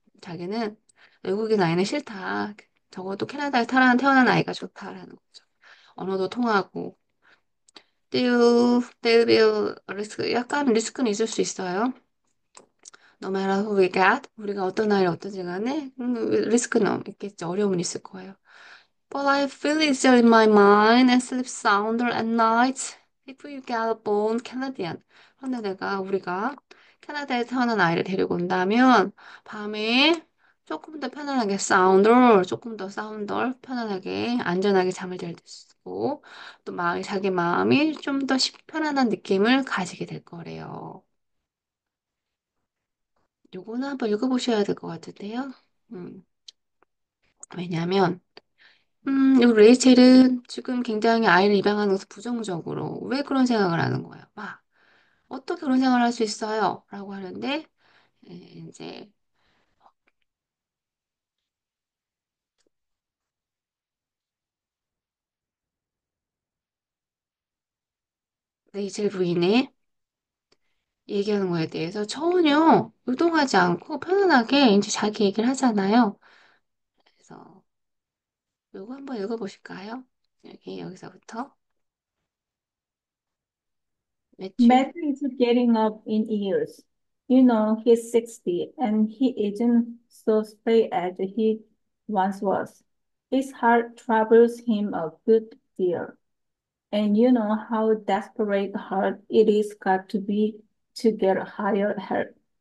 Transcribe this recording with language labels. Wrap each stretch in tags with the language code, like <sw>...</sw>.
<ko>자기는 외국인 아이는 싫다. 적어도 캐나다에 태어난 아이가 좋다라는 거죠. 언어도 통하고</ko> <en>They'll be risk,</en> <ko>약간 리스크는 있을 수 있어요.</ko> <en>No matter who we get,</en> <ko>우리가 어떤 아이를 얻든지 간에 리스크는 있겠죠. 어려움은 있을 거예요.</ko> <en>But I feel easier in my mind and sleep sounder at night if you get a born Canadian.</en> <ko>그런데 우리가 캐나다에 태어난 아이를 데리고 온다면 밤에 조금 더 편안하게 조금 더 sounder, 편안하게 안전하게 잠을 잘 수 있고 또 자기 마음이 좀 더 편안한 느낌을 가지게 될 거래요. 요거는 한번 읽어보셔야 될 것 같은데요. 음, 왜냐하면 요 레이첼은 지금 굉장히 아이를 입양하는 것을 부정적으로 왜 그런 생각을 하는 거예요? 막 어떻게 그런 생각을 할 수 있어요? 라고 하는데 이제 레이첼 부인의 얘기하는 거에 대해서 전혀 요동하지 않고 편안하게 이제 자기 얘기를 하잖아요. 그래서 요거 한번 읽어보실까요? 여기서부터 매튜.</ko> <en>Matthew is getting up in years. You know, he's 60 and he isn't so spry as he once was. His heart troubles him a good deal. And you know how desperate hard it is got to be to get higher help.</en>